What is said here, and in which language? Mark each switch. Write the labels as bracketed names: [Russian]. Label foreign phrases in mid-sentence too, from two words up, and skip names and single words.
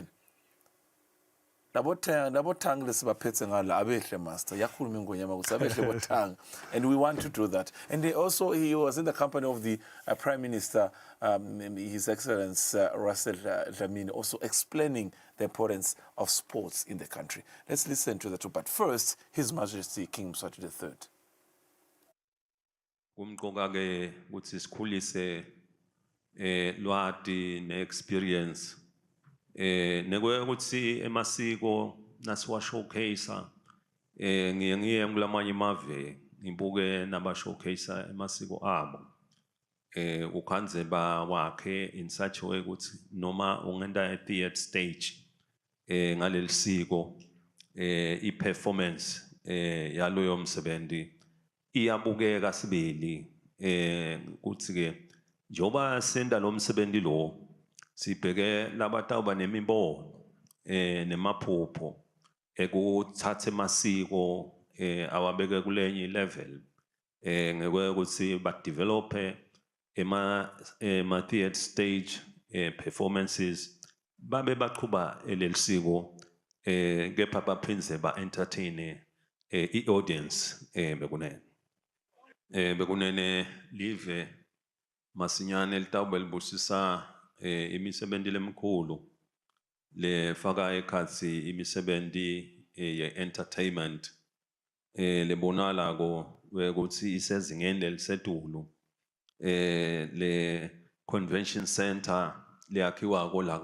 [English] Master. And we want to do that. And he was in the company of the Prime Minister, His Excellency Russell Dlamini, also explaining the importance of sports in the country. Let's listen to the two. But first, His Majesty King Mswati III. [Swati] Kumqoka-ke ukuthi sikhulise lwati ne-experience nekwe ukuthi emasiko nasiwa showcase ngiye kulamanye amave ngibuke naba showcase emasiko abo ukhanzeba wakhe [English] in such a way [Swati] ukuthi noma ungenda [English] at the stage [Swati] ngaleli siko i-performance yaloyo msebenzi iyabukeka sibili ukuthi-ke njoba senda lo msebenzi lo sibheke labatawuba nemibono nemaphupho ekuthatha emasiko awabeke kulenye level ngeke ukuthi ba develop ema [English] theatre stage performances [Swati] babe baqhuba lelisiko kepha baphindze ba-entertain i-audience bekunene live masinyane litawube libusisa imisebenti lemikhulu lefaka ekhatsi imisebenti ye-entertainment lebonalako ukuthi isezingeni lelisetulu le convention center leyakhiwako la